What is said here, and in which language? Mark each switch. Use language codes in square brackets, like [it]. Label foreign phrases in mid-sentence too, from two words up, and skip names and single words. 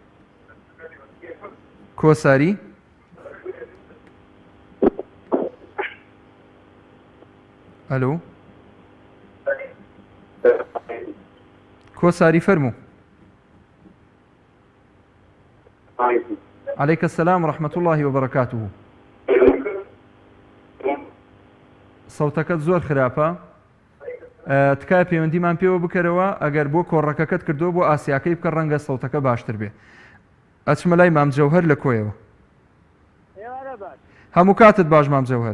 [ckb] کۆساری ئەلۆ کۆساری فەرموو. [ar] عليك السلام ورحمة الله وبركاته. [ckb] صوتەکەت زۆر خراپە. تکای پەیوەندیمان پێوە بکەرەوە ئەگەر بۆ کۆڕەکەکەت کردو بۆ ئاسیاکەی بکە ڕەنگە سەوتەکە باشتر بێ. ئەچمە لای مام جەوهەر لە کۆیەوە. هەموو کاتت باش مام جەوهەر.